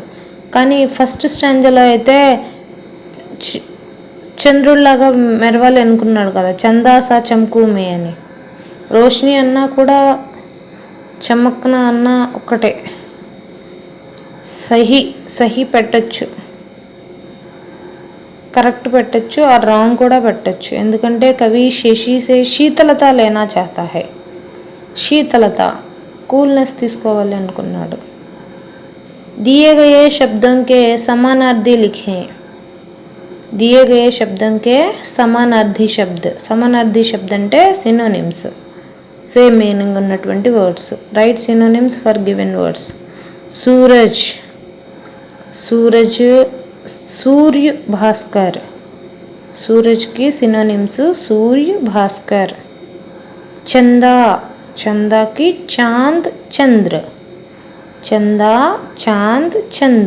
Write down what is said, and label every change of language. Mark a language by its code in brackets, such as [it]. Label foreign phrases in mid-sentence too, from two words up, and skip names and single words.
[te] కానీ ఫస్ట్ స్టాంజలో అయితే చంద్రుడిలాగా మెరవాలి అనుకున్నాడు కదా, [hi] चंदा सा चमकूँ मैं [te] అని. రోషిని అన్నా కూడా చమక్న అన్నా ఒకటే. సహీ పెట్టచ్చు, కరెక్ట్ పెట్టచ్చు, ఆ రాంగ్ కూడా పెట్టచ్చు. ఎందుకంటే కవి [hi] शशि से शीतलता लेना चाहता है. [te] శీతలత, కూల్నెస్ తీసుకోవాలి అనుకున్నాడు. [hi] दिए गए शब्दों के समानार्थी लिखें. दिए गए शब्दों के समानार्थी शब्द. समानार्थी शब्द [te] అంటే సినోనిమ్స్, [en] same meaning [te] ఉన్నటువంటి వర్డ్స్. [en] right synonyms for given words. [hi] सूरज, सूरज, सूर्य भास्कर. सूरज की सिनोनिम्स सूर्य भास्कर. चंदा, चंदा की चांद चंद्र. चंदा चांद चंद्र.